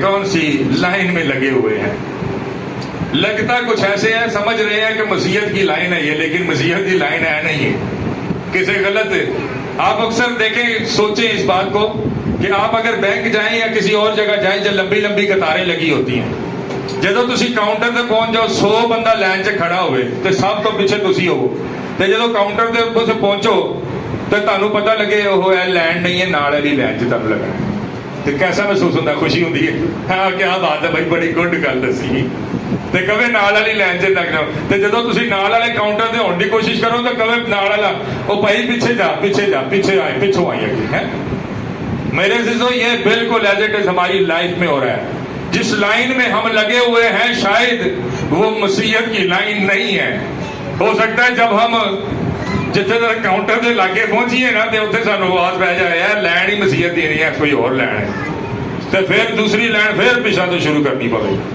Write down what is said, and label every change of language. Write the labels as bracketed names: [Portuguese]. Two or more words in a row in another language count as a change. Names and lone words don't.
[Urdu] کون سی لائن میں لگے ہوئے ہیں؟ لگتا کچھ ایسے ہیں، سمجھ رہے ہیں کہ مسیحیت کی لائن ہے یہ، لیکن مسیحیت کی لائن ہے نہیں ہے، کسی غلط آپ اکثر دیکھیں سوچیں اس بات کو کہ آپ اگر بینک جائیں یا کسی اور جگہ جائیں جب لمبی لمبی قطاریں لگی ہوتی ہیں, [Punjabi] جدو تسی کاؤنٹر تے پہنچ جاؤ 100 بندہ لائن 'چ کھڑا ہوئے تے سب تو پیچھے تسی ہو, تے جدو کاؤنٹر دے اوپر سے پہنچو تے تانوں پتہ لگے وہ ہے لائن نہیں ہے, نال والی لائن 'چ تب لگنا ہے, تے کیسا محسوس ہوتا ہے؟ [Urdu] خوشی ہوتی ہے, ہاں کیا بات ہے بھائی, [Punjabi] بڑی گڈ گل دسی. تے کبھی نال والی لائن 'چ لگ جاؤ, تے جدو تسی نال والے کاؤنٹر تے ہون دی کوشش کرو تے کبھی نال والا او بھائی پیچھے جا پیچھے آئے پیچھوں آئیے ہیں. [Urdu] میرے عزیزو یہ بالکل [English] as it is [Urdu] ہماری لائف میں ہو رہا ہے. جس لائن میں ہم لگے ہوئے ہیں شاید وہ مسیحت کی لائن نہیں ہے. ہو سکتا ہے جب ہم جتنے در کاؤنٹر کے لاگے پہنچیے نا تو اتنے سانو آواز پہ جائے یار لائن ہی مسیحت دی نہیں ہے, کوئی اور لائن ہے, تو پھر دوسری لائن پھر پیچھا تو شروع کرنی پڑے.